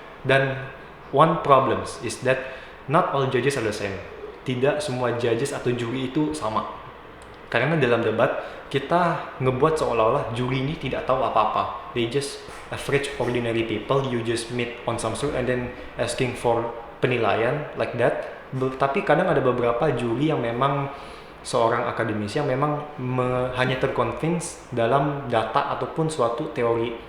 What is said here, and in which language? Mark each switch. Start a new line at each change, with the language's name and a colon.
English: Dan one problem is that not all judges are the same.
Indonesian: Tidak semua judges atau juri itu sama. Karena dalam debat kita ngebuat seolah-olah juri ini tidak tahu apa-apa.
English: They just average ordinary people you just meet on some street and then asking for penilaian like that.
Indonesian: Tapi kadang ada beberapa juri yang memang seorang akademisi yang memang hanya terconvince dalam data ataupun suatu teori.